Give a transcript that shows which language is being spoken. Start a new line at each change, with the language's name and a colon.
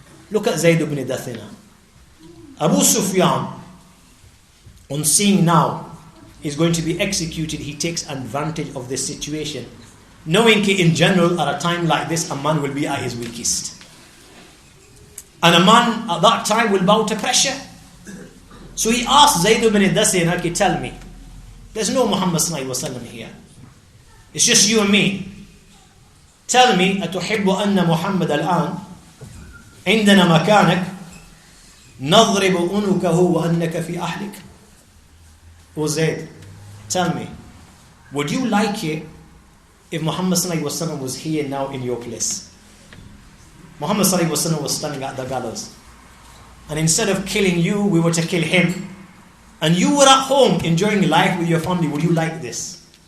English: Look at Zayd ibn Dathina. Abu Sufyan, on seeing now is going to be executed, he takes advantage of this situation, knowing that in general at a time like this a man will be at his weakest, and a man at that time will bow to pressure. So he asked Zayd ibn Dathina, tell me, there's no Muhammad sallallahu alaihi wasallam here, it's just you and me. Tell me,
Arabic: أتحب أن محمد الآن عندنا مكانك نضرب أنكه وأنك في أهلك.
English: O Zayd, tell me, would you like it if Muhammad sallallahu alaihi wasallam was here now in your place? Muhammad sallallahu alaihi wasallam was standing at the gallows, and instead of killing you, we were to kill him, and you were at home enjoying life with your family. Would you like this?